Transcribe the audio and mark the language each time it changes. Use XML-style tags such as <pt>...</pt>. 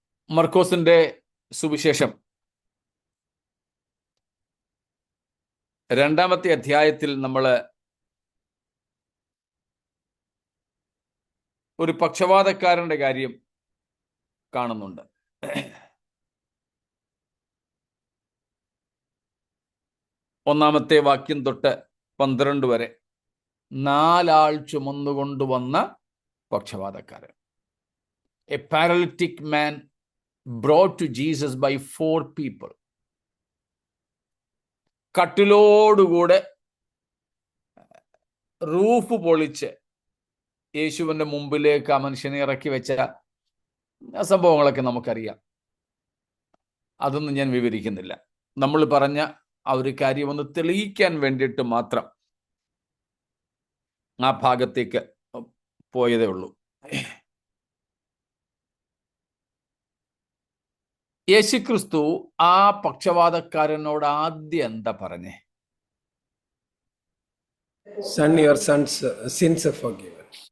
<ml>മർക്കോസിന്റെ സുവിശേഷം 2-ാമത്തെ അധ്യായത്തിൽ നമ്മൾ ഒരു പക്ഷപാതക്കാരന്റെ കാര്യം കാണുന്നുണ്ട്. 1-ാമത്തെ വാക്യം തൊട്ട് 12 വരെ 4 ആൾ ചുമന്നുകൊണ്ടുവന്ന പക്ഷപാതക്കാരൻ.</ml> <en>A paralytic man brought to Jesus by 4 people.</en> <ml>കട്ടിലോടുകൂടെ roof പൊളിച്ച് യേശുവിൻ്റെ മുമ്പിലേക്ക് ആ മനുഷ്യനെ ഇറക്കി വെച്ച സംഭവങ്ങളൊക്കെ നമുക്കറിയാം. അതൊന്നും ഞാൻ വിവരിക്കുന്നില്ല. നമ്മൾ പറഞ്ഞ ആ ഒരു കാര്യം ഒന്ന് തെളിയിക്കാൻ വേണ്ടിയിട്ട് മാത്രം ആ ഭാഗത്തേക്ക് പോയതേ ഉള്ളൂ. യേശുക്രിസ്തു ആ പക്ഷപാതക്കാരനോട് ആദ്യം എന്താ പറഞ്ഞേ?</ml> <en>Son, your son's sins are forgiven.</en>